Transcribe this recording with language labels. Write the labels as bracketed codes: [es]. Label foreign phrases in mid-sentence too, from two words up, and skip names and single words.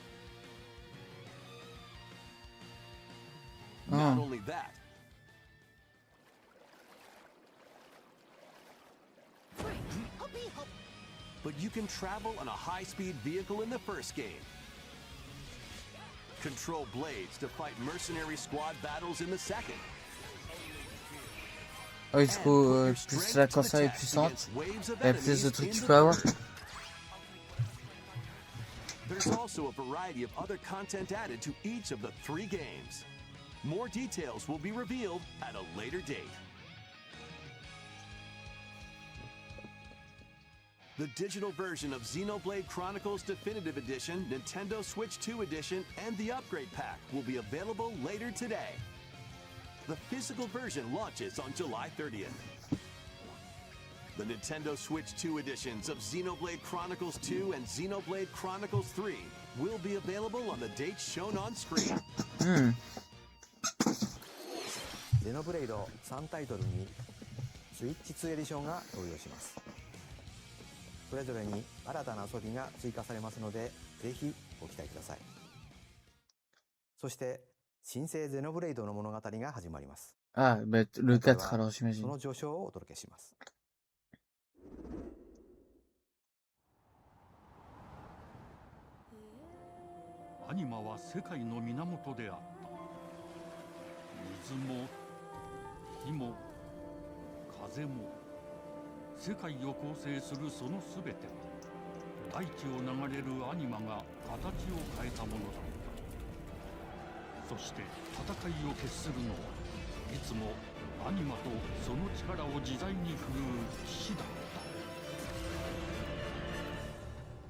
[en] Not only that, but you can travel on a high-speed vehicle in the first game. Control blades to fight mercenary squad battles in the second. [fr] Ah oui, du coup, plus la console est puissante, il y a plus de trucs que tu peux avoir. [en] There's also a variety of other content added to each of the 3 games. More details will be revealed at a later date. The digital version of Xenoblade Chronicles Definitive Edition, Nintendo Switch 2 Edition, and the Upgrade Pack will be available later today. The physical version launches on July 30th. The Nintendo Switch 2 editions of Xenoblade Chronicles 2 and Xenoblade Chronicles 3 will be available on the dates shown on screen. [ja] ゼノブレイド3タイトルにスイッチ2エディションが登場します。それぞれに新たな遊びが追加されますので、ぜひご期待ください。そして新生ゼノブレイドの物語が始まります。 [fr] Ah, bah, le 4 alors [ja] そ [fr] j'imagine. [ja] の序章をお届けします。アニマは世界の源であった。水も火も風も世界を構成するそのすべては大地を流れるアニマが形を変えたものだった。そして戦いを決するのはいつもアニマとその力を自在に振るう騎士だった。